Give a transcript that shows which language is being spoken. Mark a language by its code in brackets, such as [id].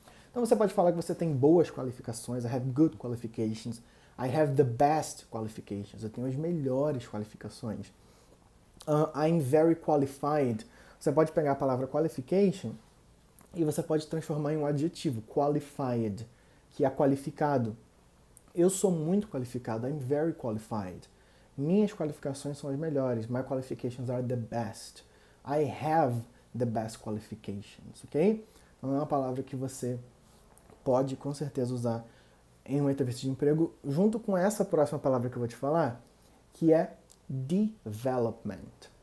[pt] Então, você pode falar que você tem boas qualificações. [en] I have good qualifications. I have the best qualifications. [pt] Eu tenho as melhores qualificações. [en] I'm very qualified. [pt] Você pode pegar a palavra qualification e você pode transformar em um adjetivo, qualified, que é qualificado. Eu sou muito qualificado. [en] I'm very qualified. [pt] Minhas qualificações são as melhores. [en] My qualifications are the best. I have the best qualifications, ok? [pt] Então é uma palavra que você pode com certeza usar em uma entrevista de emprego, junto com essa próxima palavra que eu vou te falar, que é development.